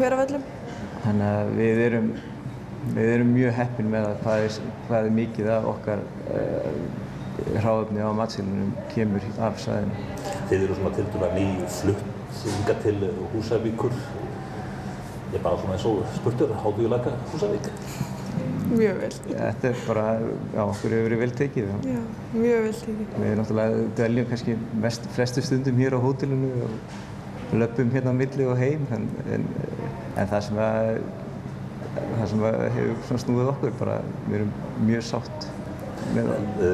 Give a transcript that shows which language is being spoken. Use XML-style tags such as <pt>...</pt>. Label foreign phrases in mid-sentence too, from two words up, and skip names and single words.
<is>Þannig að við erum Við erum mjög heppin með hvað mikið af okkar hráefni á matseðlinum kemur af svæðinu. Þið eru svona tiltölulega nýflutt hingað til Húsavíkur. Ég bara svona eins og spurtur,</is> <en>how do you like Húsavík?</en> <is>Mjög vel. Þetta bara, já, okkur hefur verið vel tekið. Já, mjög vel tekið. Við náttúrulega dveljum kannski flestu stundum hér á hótelinu og löpum hérna á milli og heim, en það sem hefur svona snúið okkur, bara við erum mjög sátt með það.</is>